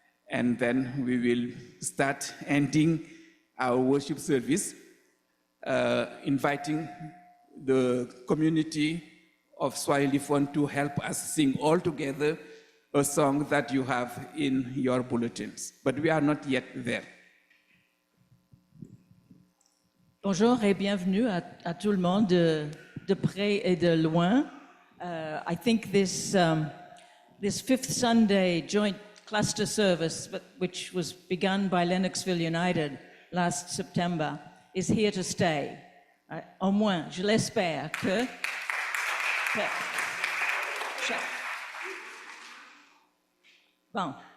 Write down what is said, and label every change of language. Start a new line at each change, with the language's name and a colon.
English: And then we will start ending our worship service, inviting the community of Swahili Fund to help us sing all together a song that you have in your bulletins. But we are not yet there.
French: Bonjour et bienvenue à tout le monde de près et de loin.
English: I think this fifth Sunday joint cluster service, which was begun by Lennoxville United last September, is here to stay.
French: Au moins, je l'espère que bon.